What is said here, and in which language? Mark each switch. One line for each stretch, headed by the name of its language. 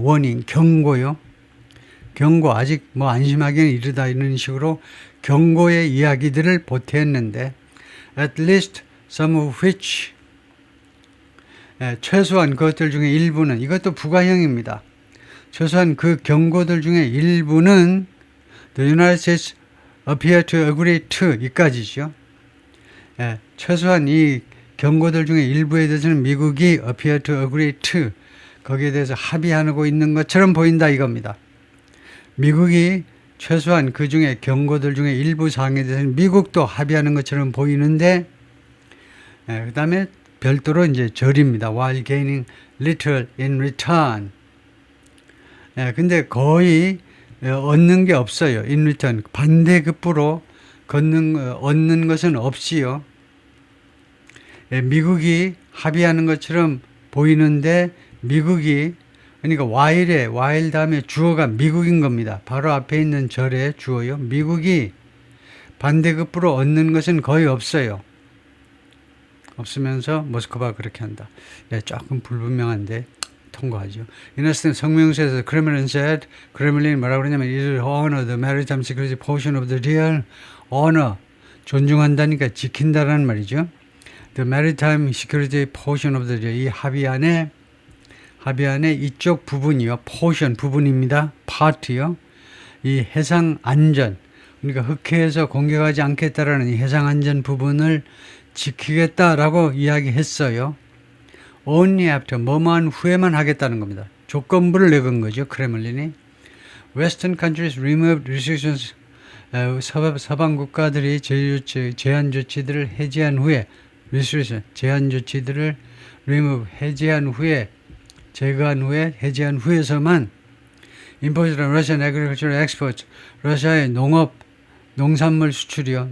Korean: warning 경고요. 경고 아직 뭐 안심하기는 이르다 이런 식으로 경고의 이야기들을 보탰는데
English: at least some of which
Korean: 최소한 그것들 중에 일부는 이것도 부가형입니다. 최소한 그 경고들 중에 일부는
English: the United States appear to agree to
Korean: 이까지죠. 최소한 이 경고들 중에 일부에 대해서는 미국이
English: appear to agree to
Korean: 거기에 대해서 합의하고 있는 것처럼 보인다 이겁니다. 미국이 최소한 그 중에 경고들 중에 일부 사항에 대해서는 미국도 합의하는 것처럼 보이는데 그 다음에 별도로 이제 절입니다.
English: while gaining little in return.
Korean: 근데 거의 얻는 게 없어요.
English: in return.
Korean: 반대급부로 얻는 것은 없이요. 미국이 합의하는 것처럼 보이는데 미국이 그러니까 while 다음에 주어가 미국인 겁니다. 바로 앞에 있는 절의 주어요. 미국이 반대급부로 얻는 것은 거의 없어요. 없으면서 모스크바가 그렇게 한다. 조금 불분명한데 통과하죠. 이너스는 성명서에서 크레물린
English: said,
Korean: 크레물린이 뭐라고 그러냐면
English: it will honor the maritime security portion of the deal.
Korean: honor, 존중한다니까 지킨다라는 말이죠.
English: the maritime security portion of the deal.
Korean: 이 합의안의 이쪽 부분이요. portion 부분입니다. part요. 이 해상 안전, 그러니까 흑해에서 공격하지 않겠다라는 이 해상 안전 부분을 지키겠다라고 이야기했어요.
English: only after
Korean: 뭐만 후에만 하겠다는 겁니다. 조건부를 내건 거죠. 크레물린이.
English: Western countries removed restrictions.
Korean: 서방 국가들이 제한 조치들을 해제한 후에 restriction 제한 조치들을 remove 해제한 후에 제거한 후에 해제한 후에서만
English: imported Russian agricultural exports
Korean: 러시아의 농산물 수출이요.